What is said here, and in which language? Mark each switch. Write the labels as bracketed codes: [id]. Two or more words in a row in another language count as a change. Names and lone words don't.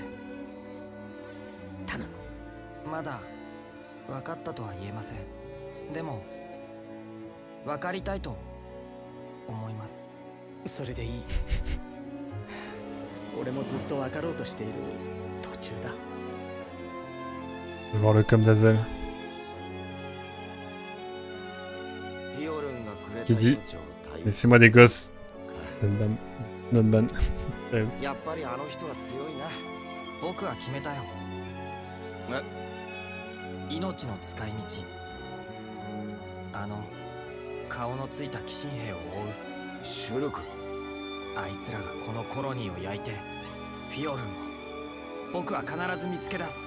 [ja] 頼む。まだ分かったとは言えません。でも分かりたいと思います。それでいい。俺もずっと分かろうとしている途中だ。 [fr] Je vais voir le com d'Azel. [ja] フィオルンがくれた [fr] Qui dit [ja] 命を大 [fr] Mais fais-moi des gosses. Nonban. [ja] やっぱりあの人は強いな。僕は決めたよ。命の使い道、あの顔のついた鬼神兵を追うシュルク、あいつらがこのコロニーを焼いてフィオルンを僕は必ず見つけ出す。